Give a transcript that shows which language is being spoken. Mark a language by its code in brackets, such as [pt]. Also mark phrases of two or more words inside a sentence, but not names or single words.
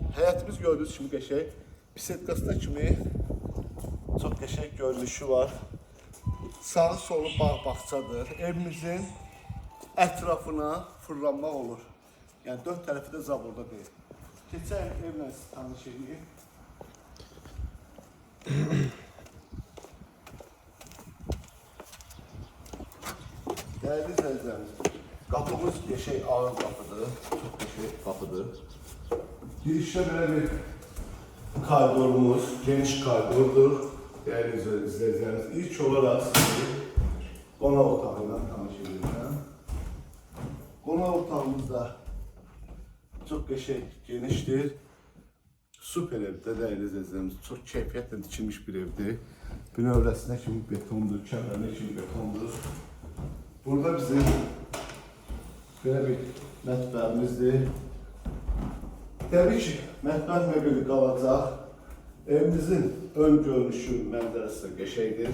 [az] Həyətimiz gördüyünüz kimi qəşəng, bisetkasına kimi çox qəşəng görünüşü var. Sağı solu bağ-bağçadır. Evimizin ətrafına fırlanmaq olur. Yəni dörd tərəfi də zaborda deyil. Keçək evlə sizi tanış edeyim. [tr] Değerli izleyicilerimiz, kapımız yeşil ağır kapıdır, çok yeşil kapıdır. Girişte böyle bir koridorumuz, geniş koridordur. Değerli izleyicilerimiz, ilk olarak sizi konak otağıyla tanıştıracağım. Konak otağımız da çok yeşil, geniştir. Süper evde değerli izleyicilerimiz, çok keyfiyetle dikilmiş bir evdir. [az] Bünövrəsinə kimi betondur, kəmərine kimi betondur. Burada bizim [tr] böyle bir [az] mətbəximizdir. Təbii ki, mətbəx möbili qalacaq. Evimizin ön görünüşü, mənzərəsi qəşəngdir.